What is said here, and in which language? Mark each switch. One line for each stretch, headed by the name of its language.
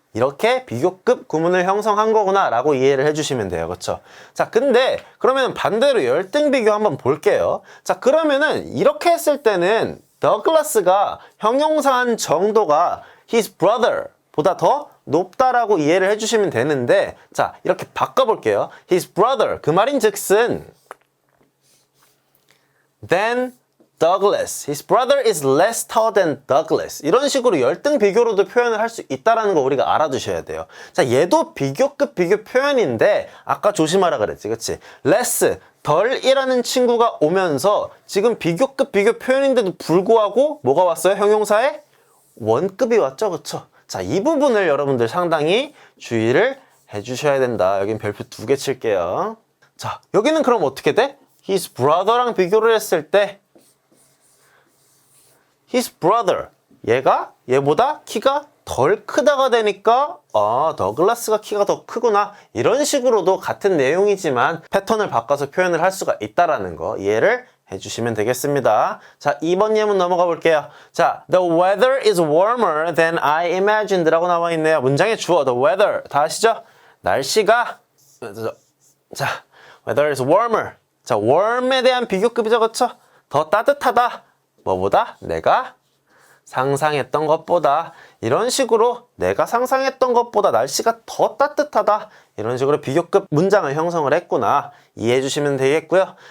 Korean: 이렇게 비교급 구문을 형성한 거구나 라고 이해를 해주시면 돼요. 그쵸? 자, 근데 그러면 반대로 열등 비교 한번 볼게요. 자, 그러면은 이렇게 했을 때는 더글라스가 형용사한 정도가
English: his brother
Korean: 보다 더 높다라고 이해를 해주시면 되는데, 자, 이렇게 바꿔볼게요.
English: his brother,
Korean: 그 말인 즉슨
English: than Douglas. His brother is less tall than Douglas.
Korean: 이런 식으로 열등 비교로도 표현을 할 수 있다는 거 우리가 알아두셔야 돼요. 자, 얘도 비교급 비교 표현인데 아까 조심하라 그랬지, 그치? less, 덜이라는 친구가 오면서 지금 비교급 비교 표현인데도 불구하고 뭐가 왔어요? 형용사에 원급이 왔죠, 그쵸? 자, 이 부분을 여러분들 상당히 주의를 해주셔야 된다. 여긴 별표 2개 칠게요. 자, 여기는 그럼 어떻게 돼?
English: His brother
Korean: 랑 비교를 했을 때
English: his brother,
Korean: 얘보다 키가 덜 크다가 되니까 더글라스가 키가 더 크구나. 이런 식으로도 같은 내용이지만 패턴을 바꿔서 표현을 할 수가 있다라는 거 이해를 해주시면 되겠습니다. 자, 2번 예문 넘어가 볼게요. 자,
English: the weather is warmer than I imagined
Korean: 라고 나와 있네요. 문장의 주어
English: the weather
Korean: 다 아시죠? 날씨가 자,
English: weather is warmer.
Korean: 자, warm에 대한 비교급이죠, 그쵸? 더 따뜻하다. 뭐보다? 내가 상상했던 것보다. 이런 식으로 내가 상상했던 것보다 날씨가 더 따뜻하다. 이런 식으로 비교급 문장을 형성을 했구나. 이해해 주시면 되겠고요.